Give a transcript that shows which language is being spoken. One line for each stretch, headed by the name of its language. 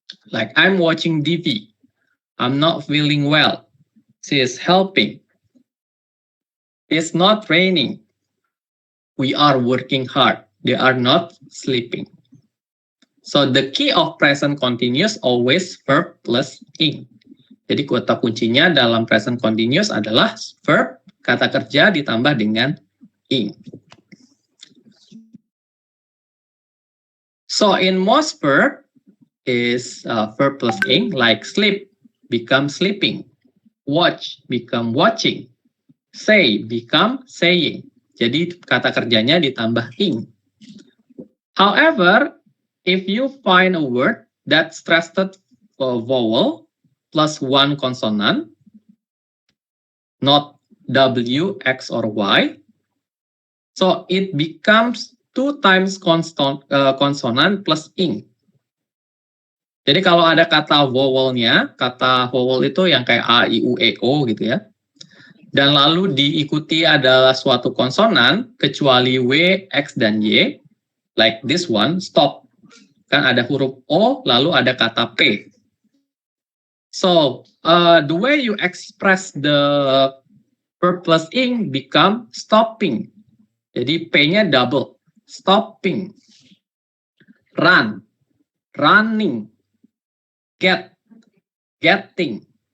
English: Like, I'm watching TV. I'm not feeling well. She is helping. It's not raining. We are working hard. They are not sleeping. So the key of present continuous always verb plus ing.
Indonesian: Jadi kata kuncinya dalam present continuous adalah verb, kata kerja ditambah dengan ing.
English: So in most verb is verb plus ing, like sleep become sleeping, watch become watching, say become saying.
Indonesian: Jadi kata kerjanya ditambah ing.
English: However, if you find a word that stressed vowel plus one consonant, not W, X, or Y, so it becomes 2 times consonant plus ing.
Indonesian: Jadi kalau ada kata vowelnya, kata vowel itu yang kayak A, I, U, E, O gitu ya, dan lalu diikuti adalah suatu konsonan, kecuali W, X, dan Y,
English: like this one, stop.
Indonesian: Kan ada huruf O, lalu ada kata P.
English: So, the way you express the verb plus ing become stopping.
Indonesian: Jadi P-nya double. Stopping. Run. Running. Get. Getting.